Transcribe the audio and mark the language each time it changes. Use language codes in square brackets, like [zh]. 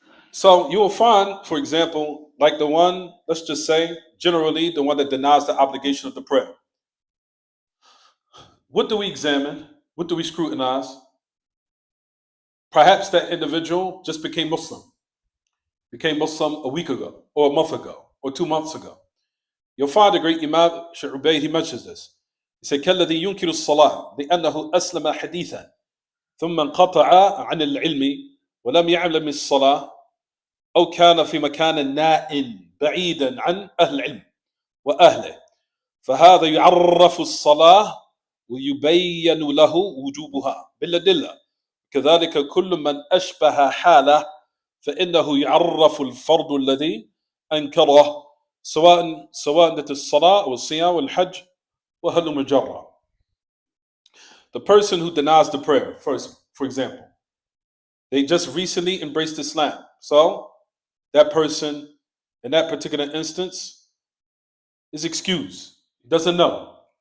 [en] So you will find, for example, like the one, let's just say, generally the one that denies the obligation of the prayer. What do we examine? What do we scrutinize? Perhaps that individual just became Muslim a week ago, or a month ago, or 2 months ago. You'll find the great Imam Abee, he mentions this. He said, [ar] كالذي ينكر الصلاة لأنه أسلم حديثا ثم انقطع عن العلم ولم يعلم الصلاة أو كان في مكان نائٍ بعيدا عن أهل العلم وأهله فهذا يعرف الصلاة ويبين له وجوبها بالأدلة كذلك كل من أشبه حاله فإنه يعرف الفرض الذي أنكره سواء الصلاة والصيام والحج وهلم جرا. [en] The person who denies the prayer, first, for example, they just recently embraced Islam. So that person in that particular instance is excused. He doesn't know.